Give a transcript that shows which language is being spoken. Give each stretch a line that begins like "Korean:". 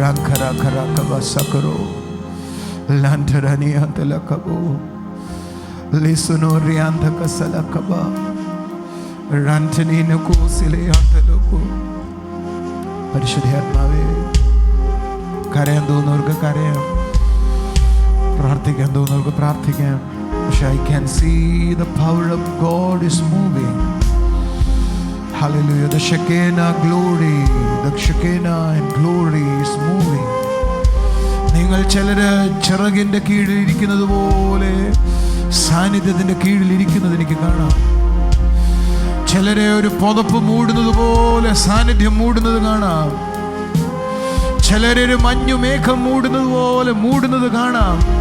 Malayalam: സകരോ ലാൻഡരനിയാന്തലകബോ ലിസുനോറിയാന്തകസലകബ റാന്തനീനകോസിലയാന്തലകോ. പരിശുദ്ധാത്മാവേ, കരയാൻ തോന്നുന്നവർക്ക് കരയാം, പ്രാർത്ഥിക്കാൻ തോന്നുന്നവർക്ക് പ്രാർത്ഥിക്കാം.
English: പക്ഷെ I can see the power of God is moving. Hallelujah. The Shekinah glory, the Shekinah and glory is moving.
Malayalam: നിങ്ങൾ ചിലര് ചിറകിൻ്റെ കീഴിൽ ഇരിക്കുന്നത് പോലെ സാന്നിധ്യത്തിൻ്റെ കീഴിൽ ഇരിക്കുന്നത് എനിക്ക് കാണാം. ചിലരെ ഒരു പുതപ്പ് മൂടുന്നത് പോലെ സാന്നിധ്യം മൂടുന്നത് കാണാം. ചിലരെ ഒരു മഞ്ഞുമേഘം മൂടുന്നത് പോലെ മൂടുന്നത് കാണാം.